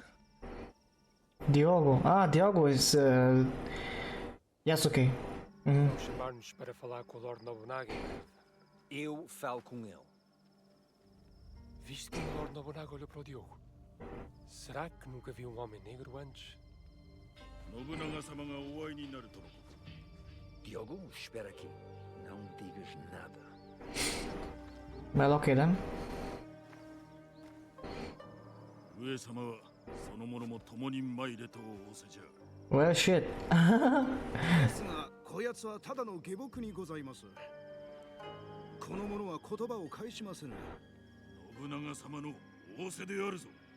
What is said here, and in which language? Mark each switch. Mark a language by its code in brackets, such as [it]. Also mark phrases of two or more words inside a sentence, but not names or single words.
[en] Diogo. Ah, Diogo is. Yes, okay. [pt] Vão chamar-nos para falar com o Lord Nobunaga em breve. Eu falo com ele. Viste como o Lord Nobunaga olhou para o Diogo? Será que nunca viu um homem negro antes? [ja] 信長様がお会いになるとのこと。 [pt] Diogo, espera aqui. Não digas nada. [en] Well, okay then. [ja] 上様はその者も共に参れと仰せじゃ。 [en] Well, shit. [ja] ですがこやつはただの下僕にございます。この者は言葉を返しませぬ。信長様の仰せであるぞ。